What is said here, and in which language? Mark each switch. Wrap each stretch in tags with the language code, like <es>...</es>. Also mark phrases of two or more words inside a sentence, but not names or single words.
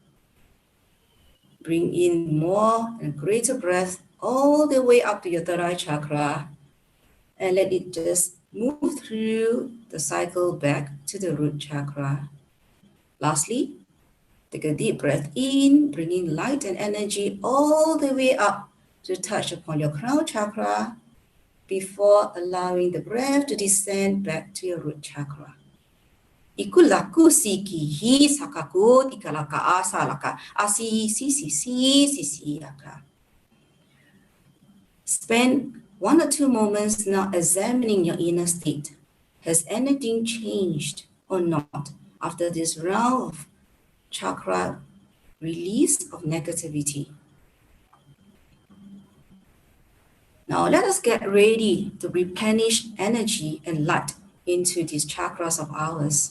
<en>Bring in more and greater breath all the way up to your third eye chakra and let it just move through the cycle back to the root chakra. Lastly, take a deep breath in, bringing light and energy all the way up to touch upon your crown chakra before allowing the breath to descend back to your root chakra. Iku laku siki hi sakaku tikalaka asalaka asi si yaka. Spend 1 or 2 moments now examining your inner state. Has anything changed or not after this round of chakra release of negativity? Now let us get ready to replenish energy and light into these chakras of ours.</en>